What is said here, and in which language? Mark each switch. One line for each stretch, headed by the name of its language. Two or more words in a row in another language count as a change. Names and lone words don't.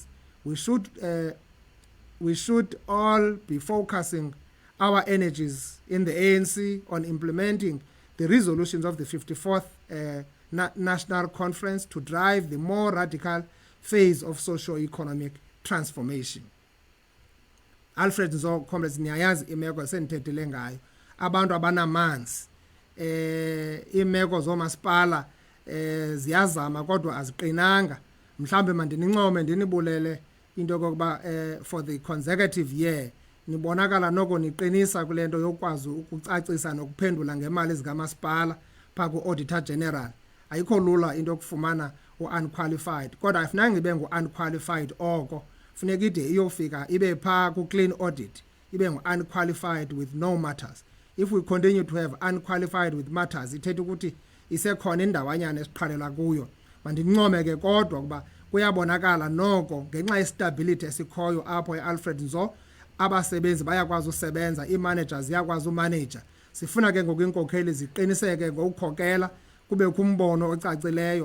English: We should all be focusing our energies in the ANC on implementing the resolutions of the 54th National Conference to drive the more radical phase of socio-economic transformation.
Xhosa: Alfred Nzo, comrades, niyayazi imeko senithethile ngayo, abantu abanamanzi, imeko zomasipala ziyazama kodwa aziqinanga. Mhlambe mandinincome ndinibulele into yokuba
English: for the consecutive year
Xhosa: nibonakala noko niqinisa kule nto yokwazi ukucacisa nokuphendula ngemali zikamasipala phaa ku-
English: Auditor General.
Xhosa: Ayikho lula into yokufumana u-unqualified, kodwa ayifunanga ibe ngu-unqualified oko, funeka ide iyofika ibe phaa ku-
English: clean audit,
Xhosa: ibe ngu-
English: unqualified with no matters. If we continue to have unqualified with matters,
Xhosa: ithetha ukuthi isekhona indawanyana esiqhalela kuyo. Mandincome ke kodwa ukuba kuyabonakala noko ngenxa yestability esikhoyo apho e-Alfred Nzo, abasebenzi bayakwazi usebenza, ii-managers ziyakwazi umanager. Sifuna ke ngoku iinkokheli ziqiniseke ngokukhokela, kube kumbono ocacileyo.